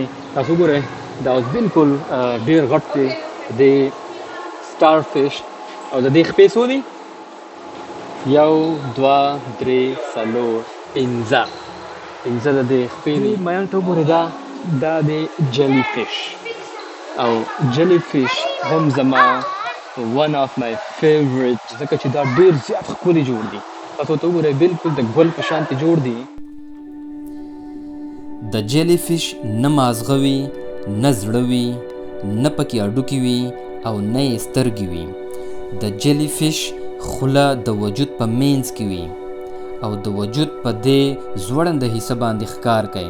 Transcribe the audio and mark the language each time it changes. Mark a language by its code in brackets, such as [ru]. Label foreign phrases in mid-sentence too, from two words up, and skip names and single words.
[ps] تاسو وګورئ دا اوس بالکل ډېر غټ دی د سټار فش او د دې خپې څو دي؟ 1 2 3 4 5 د دې خپې دي. میان ته وګورئ دا دی جیلی فش او جیلی فش هم زما [en] one of my favorite [ps] ځکه چې دا ډېر زیات ښکلي جوړ دي. تاسو ته وګورئ بالکل د ګل په شانتې جوړ دي. د جیلی فش نه مازغه وي، نه زړه وي، نه پکې هډوکي وي او نه یې سترګې وي. د جیلی فش خوله د وجود په مینځ کې وي او د وجود په دې زوړنده حصه باندې ښکار کوي.